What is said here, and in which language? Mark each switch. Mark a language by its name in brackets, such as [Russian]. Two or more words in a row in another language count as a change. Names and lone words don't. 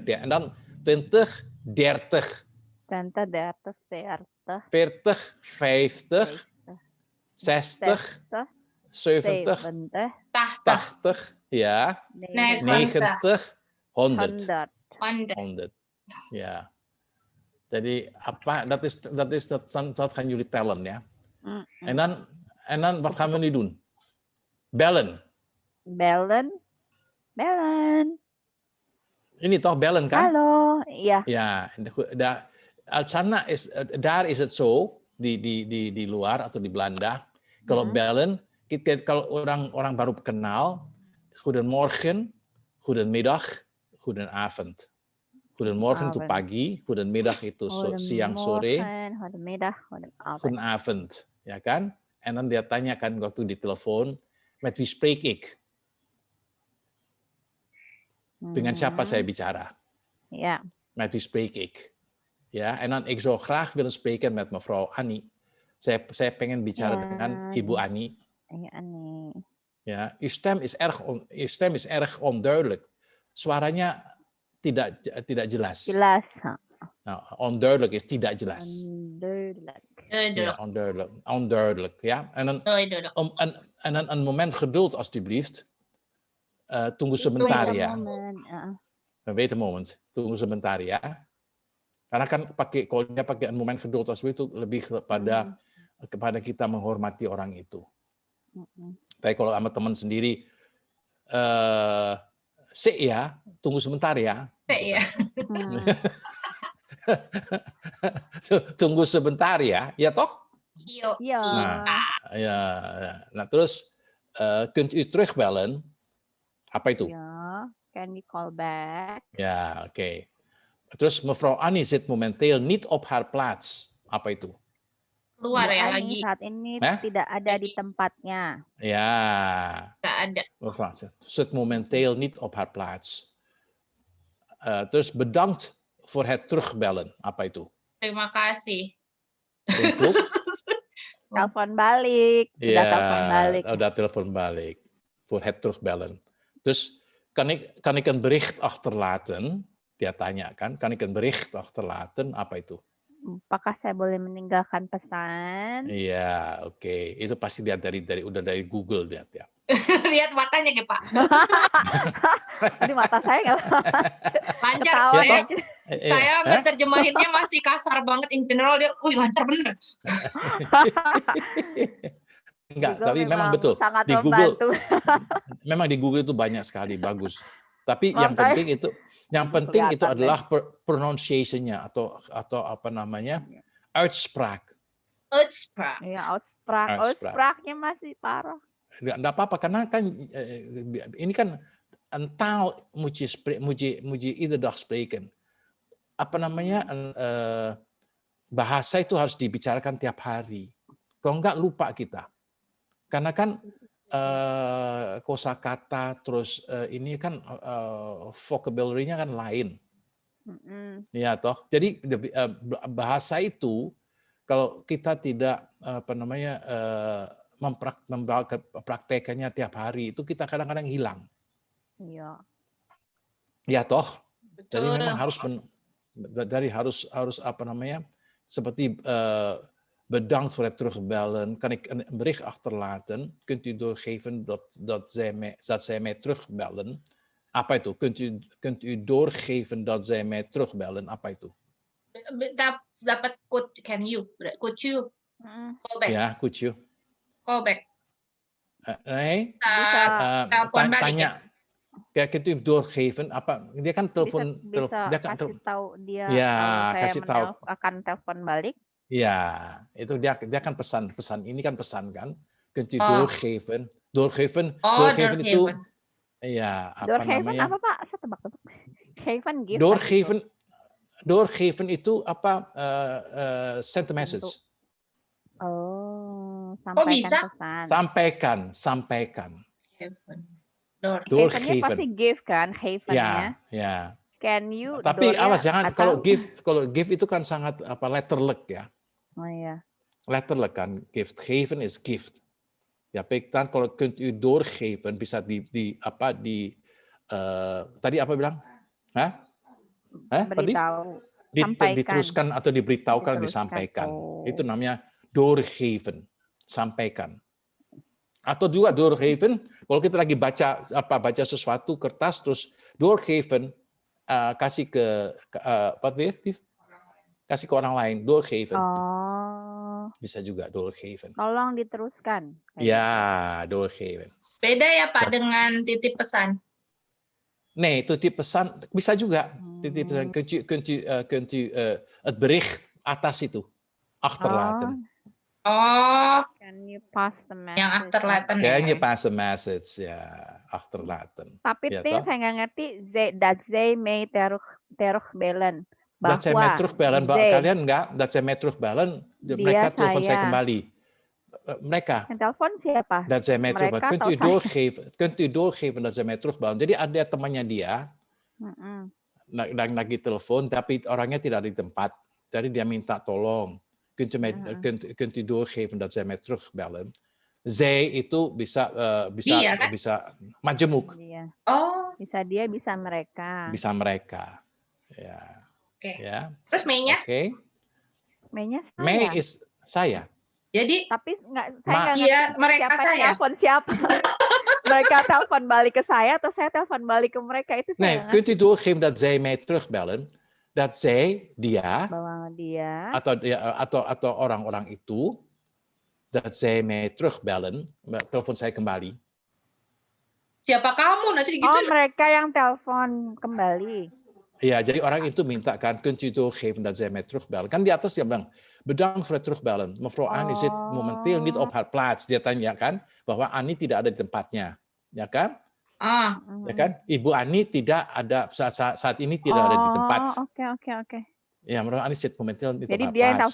[Dutch] En dan 20, 30. 20, 30, 40. 40, 50. 60, 70, 80, ja, 90, 100. Ja. [Indonesian] Jadi apa? [Dutch] Dat gaan jullie tellen, ja. En dan wat gaan we nu doen? [Indonesian] Bellen. Ini toch bellen kan? Halo, iya. [Dutch] Ja, daar is het zo [Indonesian] di luar atau di Belanda. Kalau bellen, kalau orang baru kenal, [Dutch] goedemorgen, goedemiddag, goedenavond. [Indonesian] Goedemorgen itu pagi, goedemiddag itu siang sore, goedenavond, ya kan? [Dutch] En dan [Indonesian] dia tanyakan waktu di telepon, [Dutch] met wie spreek ik? [Indonesian] Dengan siapa saya bicara? [Dutch] Ja. Met wie spreek ik? Ja, en dan ik zou graag willen spreken met mevrouw Annie. [Indonesian] Saya pengen bicara dengan Ibu Ani. Ani. [Dutch] Ja, uw stem is erg onduidelijk. [Indonesian] Suaranya tidak jelas. Jelas. [Dutch] Nou, onduidelijk is [Indonesian] tidak jelas. [Dutch] Onduidelijk. Ja, en dan een moment geduld alstublieft. [Indonesian] Tunggu sebentar ya. [English] Wait a moment. [Indonesian] Tunggu sebentar ya. Karena kan kalau dia pakai [Dutch] een moment geduld alsjeblieft [Indonesian] itu lebih kepada kita menghormati orang itu. Tapi kalau sama teman sendiri, ya, tunggu sebentar ya. Ya. Tunggu sebentar ya, ya toh? Iya. Nah, terus [Dutch] kunt u terugbellen? [Indonesian] Apa itu? [Dutch] Ja, [English] can we call back? [Dutch] Ja, oké. Terus mevrouw Annie zit momenteel niet op haar plaats. [Indonesian] Apa itu? Keluar Bu ya Ani lagi. saat ini Hè? tidak ada di tempatnya. [Dutch] Ja, [Indonesian] Nggak ada. [Dutch] mevrouw zit momenteel niet op haar plaats. Dus bedankt voor het terugbellen. [Indonesian] Apa itu? Terima kasih. Untuk Telepon balik. Sudah telepon balik. udah telepon balik. [Dutch] Voor het terugbellen. Dus kan ik een bericht achterlaten? [Indonesian] Dia tanya kan, [Dutch] kan ik een bericht achterlaten? [Indonesian] Apa itu? Apakah saya boleh meninggalkan pesan? Iya, oke. Itu pasti lihat udah dari Google lihat ya. Lihat matanya ya Pak. Jadi mata saya nggak Lancar. ketawa Saya, gitu. saya ngeterjemahinnya masih kasar banget. [English] In general [Indonesian] dia, wih lancar bener. Enggak, Google tapi memang betul. sangat Di Google, membantu. memang di Google itu banyak sekali bagus. Tapi yang Makanya- penting itu Kelihatan adalah pronunciation-nya atau apa namanya? [Dutch] Uitspraak. Uitspraak. Iya, uitspraak. Uitspraak. [Indonesian] Uitspraaknya masih parah. Enggak apa-apa karena kan ini kan [Dutch] een taal moet je iedere dag spreken. [Indonesian] Apa namanya? Bahasa itu harus dibicarakan tiap hari. Kalau enggak lupa kita. Karena kan kosakata terus ini kan vocabulary-nya kan lain. Ya toh. Jadi bahasa itu kalau kita tidak mempraktekannya tiap hari itu kita kadang-kadang hilang. Iya. Ya toh. Betul. Jadi memang harus apa namanya? [Dutch] Seperti bedankt voor het terugbellen. Kan ik een bericht achterlaten? Kunt u doorgeven dat zij mij terugbellen? [Indonesian] Apa itu? [Dutch] Kunt u doorgeven dat zij mij terugbellen? [Indonesian] Apa itu? [English] Dapat could you call back. Ya, could you? Call back. [Dutch] Nee. [Indonesian] Telepon balik. Tanya. [Dutch] Kunt u doorgeven? [Indonesian] Apa? Dia kan telepon. Bisa dia kan kasih tahu dia ya, kalau saya kasih tahu. akan telepon balik. Ya, itu dia kan pesan ini kan pesan kan. [Dutch] Kunt u doorgeven? Doorgeven [Indonesian] itu ya apa [Dutch] doorgeven [Indonesian] namanya? apa Pak? Saya tebak-tebak. [Dutch] Geven, gift. [Indonesian] Doorgeven itu apa? [English] Send a message. [Indonesian] Oh, Kok bisa? pesan. Sampaikan. Gevennya pasti give kan, gevennya. Ya. [English] Can you? [Indonesian] Tapi awas jangan atau... kalau give itu kan sangat letterlijk ya. Oh iya. [Dutch] Letterlijk kan gift. Geven is gift. Ja, dan kalau kunt u doorgeven [Indonesian] bisa tadi apa bilang? [Dutch] Hah? [Indonesian] Beritahu. Diteruskan atau diberitahukan, disampaikan. Itu namanya doorgeven, sampaikan. Atau juga doorgeven, kalau kita lagi baca sesuatu kertas terus doorgeven, kasih ke kasih ke orang lain, doorgeven. Oh. Bisa juga doorgeven. Tolong diteruskan. Ya, doorgeven. Beda ya Pak dengan titip pesan. Nee, titip pesan bisa juga. Titip pesan [Dutch] kunt u het bericht [Indonesian] atas itu [Dutch] achterlaten. [Indonesian] Oh. [English] Can you pass the message? [Indonesian] Yang achterlaten. [English] Can you pass a message? [Indonesian] Ya, achterlaten. Tapi ya, saya nggak ngerti [Dutch] dat zij mij terugbellen. Dat zij mij terugbellen. [Indonesian] Kalian enggak? [Dutch] Dat zij mij terugbellen. [Indonesian] Mereka telepon saya kembali. Mereka. Yang telepon siapa? Dat zij mij terugbellen. Kunt u doorgeven dat zij mij terugbellen. Jadi ada temannya dia. Lagi telepon, tapi orangnya tidak di tempat. Jadi dia minta tolong. [Dutch] Kunt u doorgeven dat zij mij terugbellen. [Indonesian] Zij itu bisa majemuk. Oh. Bisa dia, bisa mereka. Bisa mereka. Ya. Oke. Ya. Terus Mei-nya? Oke. Mei-nya saya. Mei is saya. Jadi tapi saya nggak ngerti mereka siapa saya. Telepon siapa. Mereka telepon balik ke saya atau saya telepon balik ke mereka itu saya. [Dutch] Nee, kunt u doorgeven dat zij mij terugbellen? Dat zij, [Indonesian] dia, atau orang-orang itu, [Dutch] dat zij mij terugbellen, [Indonesian] telepon saya kembali. Siapa kamu nanti gitu? Oh, mereka yang telepon kembali. Ja, jadi orang itu minta kan, [Dutch] kunt u doorgeven dat zij mij terugbellen? [Indonesian] Kan di atas dia bilang, [Dutch] bedankt voor het terugbellen. Mevrouw Ani zit momenteel niet op haar plaats. [Indonesian] Dia tanya kan, bahwa Ani tidak ada di tempatnya, ya kan? Ya kan? Ibu Ani tidak ada saat ini tidak ada di tempat. Oke. [Dutch] Ja, mevrouw Annie zit momenteel niet op [Indonesian] Jadi [Dutch] haar [Indonesian] dia yang